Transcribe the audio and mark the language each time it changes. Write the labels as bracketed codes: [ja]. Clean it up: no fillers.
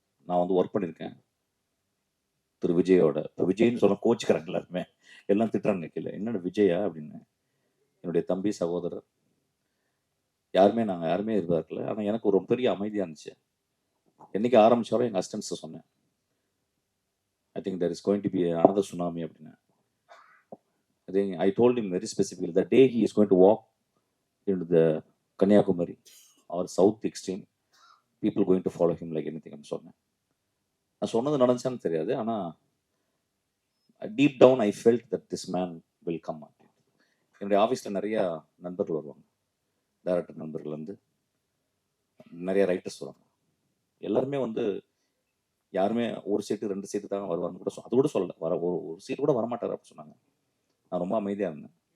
[ta] நான் வந்து ஒர்க் பண்ணியிருக்கேன் திரு விஜயோட. இப்போ விஜய்னு சொல்ல கோச்சுக்கிறாங்க எல்லாருமே, எல்லாம் திட்டுறாங்க கீழே. என்னோட விஜயா அப்படின்னு. என்னுடைய தம்பி சகோதரர் நாங்கள் யாருமே எதிர்பார்க்கல. ஆனால் எனக்கு ஒரு பெரிய அமைதியாக இருந்துச்சு. என்னைக்கு ஆரம்பிச்சாலும் எங்கள் அசிஸ்டன்ஸை சொன்னேன், [en] I think there is going to be another tsunami [ta] அப்படின்னு. [en] I think I told him very specifically the day he is going to walk into the Kanyakumari or south extreme, people going to follow him like anything. [ta] நான் சொன்னது நடந்துச்சான்னு தெரியாது, ஆனால் [en] Deep down I felt that this man will come. [ta] என்னுடைய ஆஃபீஸில் நிறைய நண்பர்கள் வருவாங்க, director நண்பர்கள் வந்து நிறைய ரைட்டர்ஸ் வருவாங்க. எல்லாருமே வந்து யாருமே ஒரு சீட்டு 2 சீட்டு தான் வருவாங்க கூட, அது கூட சொல்லலை, ஒரு சீட்டு கூட வரமாட்டார் அப்படின்னு சொன்னாங்க. நான் ரொம்ப அமைதியாக இருந்தேன்.